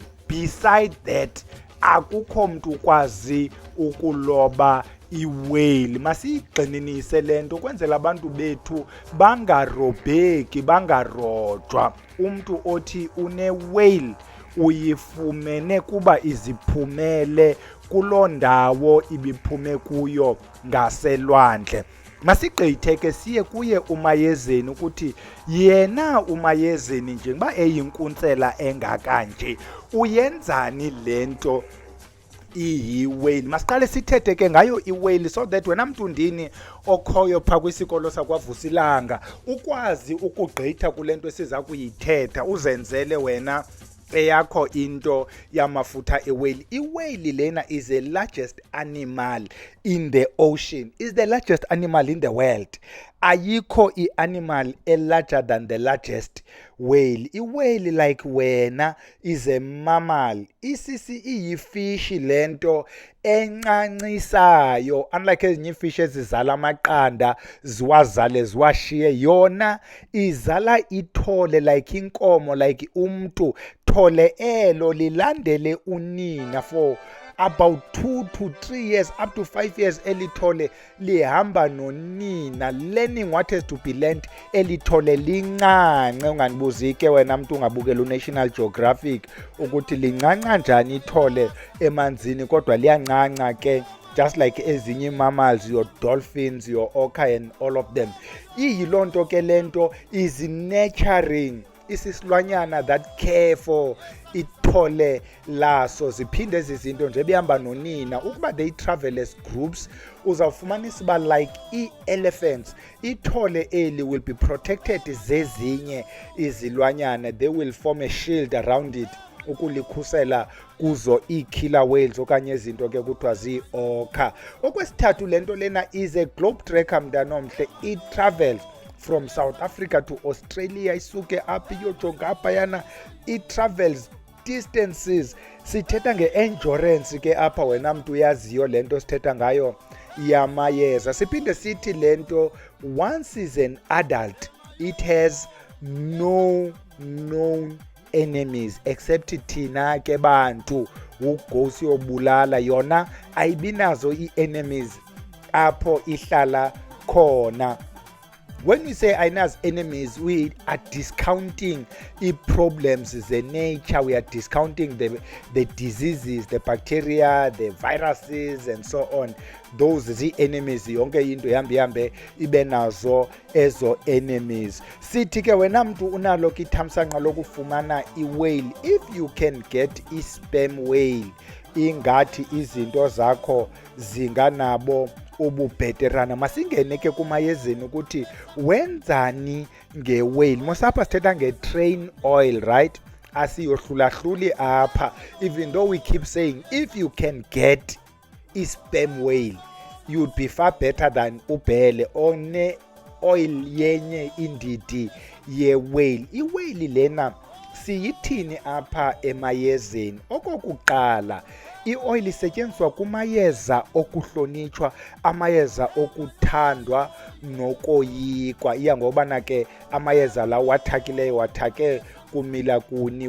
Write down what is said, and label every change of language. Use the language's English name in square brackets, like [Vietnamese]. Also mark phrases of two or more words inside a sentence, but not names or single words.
[English] Beside that, [Xhosa] akukho mntu ukwazi ukuloba i-whale. Masiyigxininise le nto ukwenzela abantu bethu bangarobheki, bangarojwa. Umntu othi une-whale uyifumene kuba iziphumele kuloo ndawo ibiphume kuyo ngaselwandle. Masigqithe ke siye kuye umayezeni ukuthi yena umayezeni njengoba eyinkuntsela engaka nje uyenzani le nto iyi-whale. Masiqale sithethe ke ngayo i-whale [English] so that [Xhosa] wena mntundini okhoyo phaa kwisikolo sakwavusilanga ukwazi ukugqitha kule nto esiza kuyithetha, uzenzele wena eyakho into yamafutha e-whale. I-whale lena [English] is the largest animal in the ocean, is the largest animal in the world. [Xhosa] Ayikho i-animal [English] larger than the largest whale. I-whale like wena is a mammal. [Xhosa] Isisi iyifish lento encancisayo, unlike ezinye ifish ezizala amaqanda ziwazale ziwashiye, yona izala ithole like inkomo, like umntu. Thole elo lilandele unina [English] for about 2 to 3 years, up to 5 years. [Xhosa] Elithole lihamba nonina, [English] learning what has to be learned. [Xhosa] Elithole lincance, unganibuzi ke wena mntu ungabukela uNational Geographic ukuthi lincanca njani ithole emanzini, kodwa liyancanca ke, [English] just like ezinye mammals, your dolphins, your orca and all of them. [Xhosa] Iyiloo nto ke lento [English] is nurturing, [Xhosa] isisilwanyana [English] that care for [Xhosa] ithole laso. Ziphinde zizinto nje behamba nonina ukuba [English] they travel as groups. [Xhosa] Uzawufumanisa uba like i-elephants, ithole eli [English] will be protected [Xhosa] zezinye izilwanyana. [English] They will form a shield around it [Xhosa] ukulikhusela kuzo ii-killer whales okanye izinto ke kuthiwa zii-orca. Okwesithathu le nto lena [English] is a globe tracker [Xhosa] mntanomhle. [English] It travels from South Africa to Australia, [Xhosa] isuke apha iyojonga apha yana. [English] It travels distances. [Xhosa] Sithetha nge-endurance ke apha, wena mntu uyaziyo le nto sithetha ngayo yamayeza. Siphinde sithi le nto [English] once is an adult, it has no known enemies except [Xhosa] thina ke bantu ugosi yobulala. Yona ayibinazo ii-enemies apho ihlala khona. [English] When we say ayinazo enemies, we are discounting [Xhosa] i-problems ze-nature, [English] we are discounting the diseases, the bacteria, the viruses and so on. [Xhosa] Those zii-enemies, yonke into ihambe ibe nazo ezo enemies. Sithi ke wena mntu unalo ke ithamsanqa lokufumana i-whale, [English] if you can get [Xhosa] i-sperm whale, ingathi izinto zakho zinganabo ububheterana. Masingene ke kumayezeni ukuthi wenzani nge-whale. Mosapha sithetha nge-train oil, right? Asiyohlulahluli apha, [English] even though we keep saying if you can get i-sperm whale you'd be far better than ubhele one oil [Xhosa] yenye indidi ye-whale. I-whale lena siyithini apha emayezeni? Okokuqala, I-oil isetyenziswa kumayeza okuhlonitshwa, amayeza okuthandwa nokoyikwa. Iya ngobana ke amayeza la wathakileyo wathake kumila kuni.